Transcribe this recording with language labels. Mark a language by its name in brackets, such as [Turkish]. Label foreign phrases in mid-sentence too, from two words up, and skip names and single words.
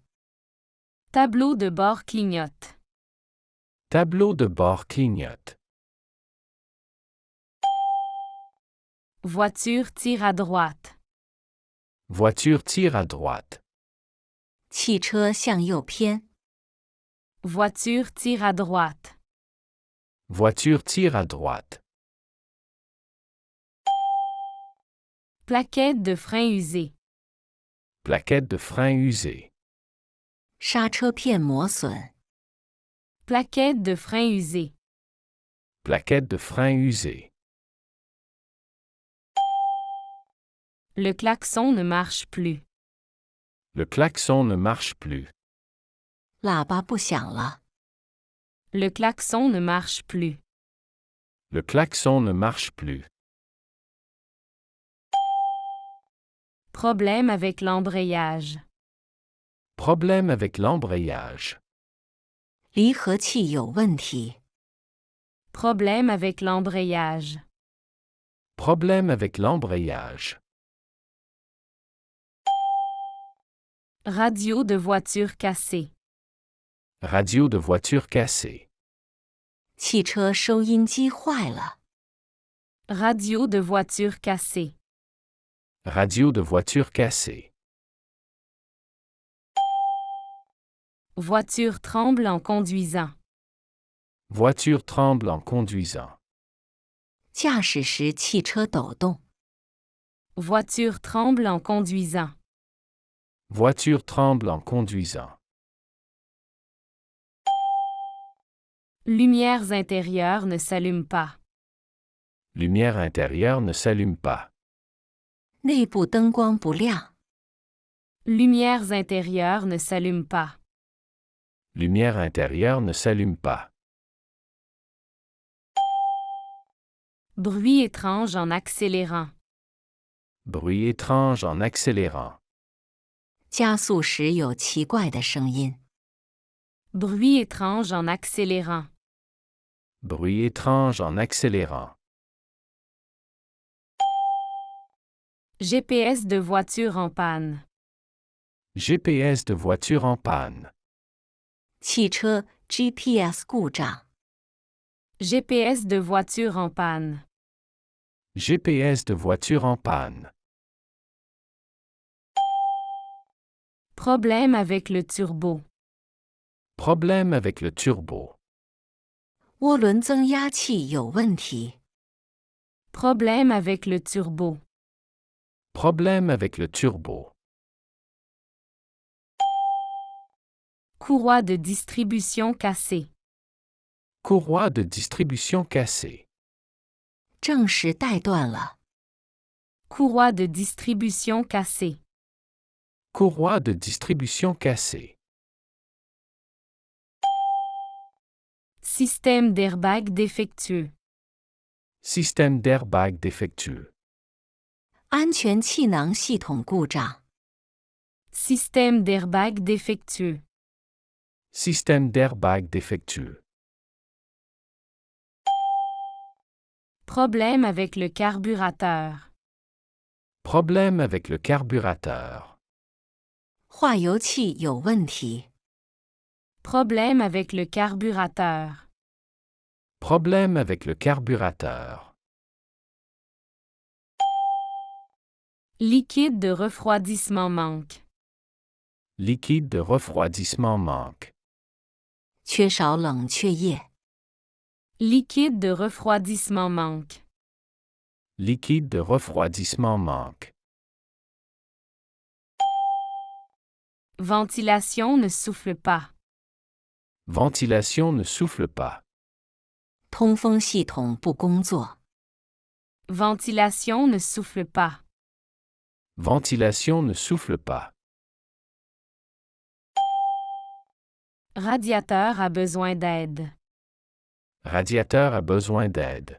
[French] Tableau de bord clignote. Tableau de bord clignote. Voiture tire à droite. Voiture tire à droite. [Chinese] 汽车向右偏。 [French] Voiture tire à droite. Voiture tire à droite. Plaquette de frein usée. Plaquette de frein usée. [Chinese] 刹车片磨损。 [French] Plaquette de frein usée. Plaquette de frein usée. Le klaxon ne marche plus. Le klaxon ne marche plus. [Chinese] 喇叭不响了。 [French] Le klaxon ne marche plus. Le klaxon ne marche plus. Problème avec l'embrayage. Problème avec l'embrayage. [Chinese] 离合器有问题。 [French] Problème avec l'embrayage. Problème avec l'embrayage. Radio de voiture cassée. Radio de voiture cassée. [Chinese] 汽车收音机坏了。 [French] Radio de voiture cassée. Radio de voiture cassée. Voiture tremble en conduisant. Voiture tremble en conduisant. [Chinese] 驾驶时汽车抖动。 [French] Voiture tremble en conduisant. Voiture tremble en conduisant. Lumières intérieures ne s'allument pas. Lumière intérieure ne s'allume pas. [Chinese] 内部灯光不亮。 [French] Lumières intérieures ne s'allument pas. Lumière intérieure ne s'allume pas. Bruit étrange en accélérant. Bruit étrange en accélérant. [Chinese] 加速时有奇怪的声音。 [French] Bruit étrange en accélérant. Bruit étrange en accélérant. GPS de voiture en panne. GPS de voiture en panne. [Chinese] 汽车 GPS 故障。 [French] GPS de voiture en panne. GPS de voiture en panne. Problème avec le turbo. Problème avec le turbo. [Chinese] 涡轮增压器有问题。 [French] Problème avec le turbo. Problème avec le turbo. Courroie de distribution cassée. Courroie de distribution cassée. [Chinese] 正时带断了。 [French] Courroie de distribution cassée. Courroie de distribution cassée. Système d'airbag défectueux. Système d'airbag défectueux. [Chinese] 安全气囊系统故障。 [French] Système d'airbag défectueux. Système d'airbag défectueux. Problème avec le carburateur. Problème avec le carburateur. [Chinese] 化油器有问题。 [French] Problème avec le carburateur. Problème avec le carburateur. Liquide de refroidissement manque. Liquide de refroidissement manque. [Chinese] 缺少冷却液。 [French] Liquide de refroidissement manque. Liquide de refroidissement manque. Ventilation ne souffle pas. Ventilation ne souffle pas. [Chinese] 通风系统不工作。 [French] Ventilation ne souffle pas. Ventilation ne souffle pas. Radiateur a besoin d'aide. Radiateur a besoin d'aide.